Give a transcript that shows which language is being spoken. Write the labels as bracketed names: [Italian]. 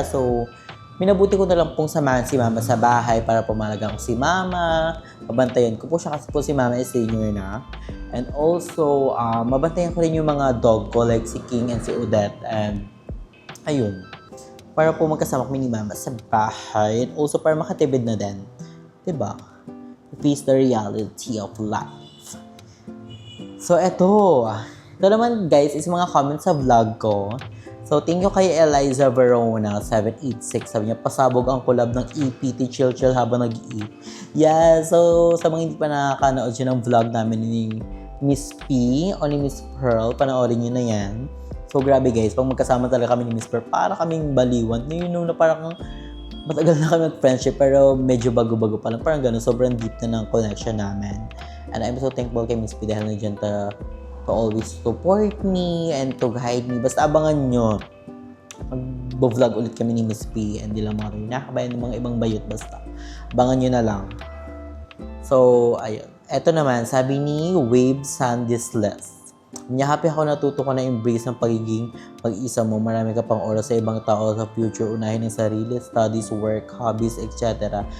[Filipino] So, minabuti ko na lang pong samahan si mama sa bahay para pumalagang ko si mama. Mabantayan ko po siya kasi po si mama is senior na. [English] And also, [Filipino] mabantayan ko rin yung mga dog ko like si King and si Odette. And, ayun. para po magkasama kami ni Mama sa bahay. [English] And also [Filipino] para makatibid na din. Diba? [English] Face the reality of life. [Filipino] So, eto. Ito naman guys is mga comments sa vlog ko. [English] So, thank you [Filipino] kay Eliza Verona 786. Sabi niya, pasabog ang collab ng EPT Chill Chill habang nag-eat. Yeah, so sa mga hindi pa nakakanood siya ng vlog namin ni Miss P o ni Miss Pearl, panoorin niyo na yan. So, grabe guys, pag magkasama talaga kami ni Miss Pearl, para kaming baliwan. Ngayon na parang matagal na kami mag-friendship pero medyo bago-bago pa lang. Parang gano'n, sobrang deep na ng connection namin. [English] And I'm so thankful kay Miss P [Filipino] dahil nandiyan [English] to always support me and to guide me. [Filipino] Basta abangan nyo. Mag-vlog ulit kami ni Miss P and di lang mga nakabayan ng mga ibang bayot. Basta abangan nyo na lang. So, ayun. Eto naman, sabi ni Wave Sandisless. Happy ako natuto ko na embrace ng pagiging mag-isa mo. Marami ka pang oras sa ibang tao sa future. Unahin ang sarili, studies, work, hobbies, etc.